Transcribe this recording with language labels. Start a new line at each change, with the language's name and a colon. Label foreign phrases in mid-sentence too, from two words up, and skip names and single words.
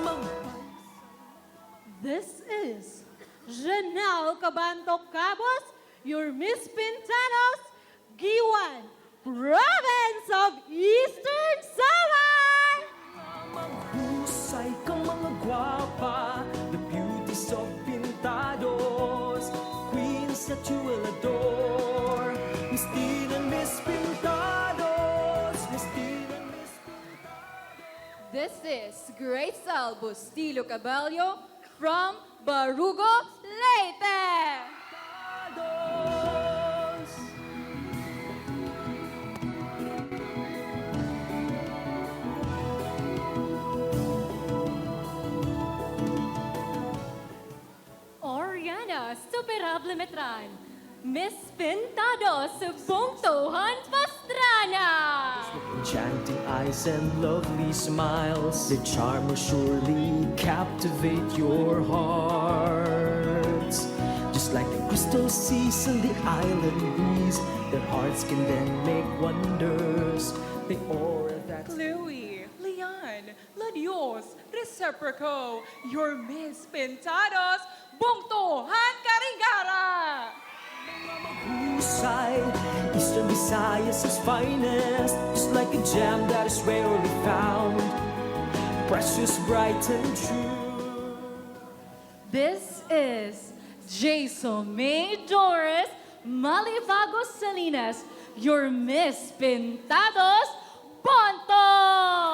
English: This is Janelle Cabanto Cabos, your Miss Pintados, Giwan, Province of Eastern Samar!
Waray: maghusay kang mga gwapa,
English: the beauties of Pintados, queens that you will adore, Miss Teen and Miss Pintados, Miss Teen and Miss This is Grace Albustilo Cabello from Barugo, Leyte! Pintados. Oriana Superable Metran, Miss Pintados, Bungtuhan Pastrana! Enchanting eyes and lovely smiles, their charm will surely captivate your hearts. Just like the crystal seas and the island breeze, their hearts can then make wonders. The aura that Chloe, Leon, Ladios, Reciproco, your Miss Pintados, Bungtuhan Karingara! husay, Eastern Visayas' finest, just like a gem that is rarely found, precious, bright, and true. This is Jason May Doris Malivago Salinas, your Miss Pintados, Ponto!